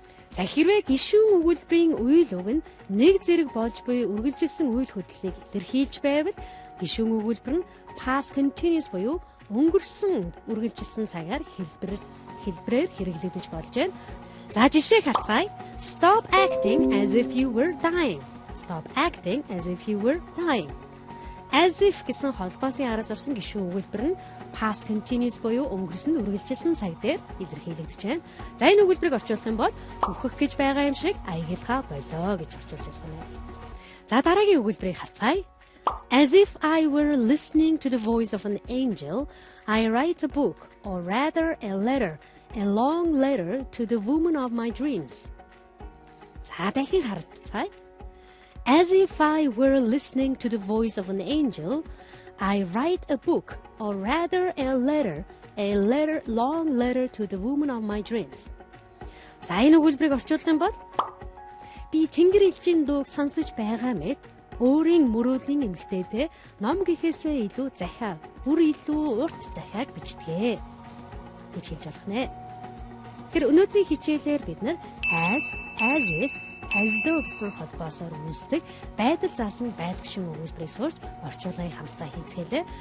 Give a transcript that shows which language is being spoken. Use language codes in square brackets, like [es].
[mn] За хэрвээ гишүүн өгүүлбэрийн үйл үг нь нэг зэрэг болж буй үргэлжилсэн үйл хөдлөлийг илэрхийлж байвал гишүүн өгүүлбэр нь past continuous буюу өнгөрсөн үргэлжилсэн цагаар хэлбэрээр хэрэглэгдэж болж байна. За жишээг харцгаая. [en] Stop acting as if you were dying. Stop acting as if you were dying. [mn] As if гэсэн холбоосын араас орсон гишүүн өгүүлбэр нь past continuous буюу өнгөрсөн үргэлжилсэн цаг дээр илэрхийлэгдэж байна. За энэ өгүүлбэрийг орчуулах юм бол үхэх гэж байгаа юм шиг аягуулхаа болоо гэж орчуулж болох юм. За дараагийн өгүүлбэрийг харцгаая. [en] As if I were listening to the voice of an angel, I write a book, or rather a letter, a long letter to the woman of my dreams. [mn] За дахин харцгаая. [en] As if I were listening to the voice of an angel, I write a book, or rather a long letter to the woman of my dreams. [mn] За энэ өгүүлбэрийг орчуулах юм бол би тэнгэр элчийн дууг сонсож байгаа мэт өөрийн мөрөөдлийн эмэгтэйдээ ном гэхээсээ илүү захиа, бүр илүү урт захиаг бичдэгэ гэж хэлж болох нэ. Тэр өнөөдрийн хичээлээр бид нар as if, as though гэсэн холбоосоор үүсдэг байдал заасан байсгшин өгүүлбэрийг сурч орчуулгын хамтдаа хийцгээлээ.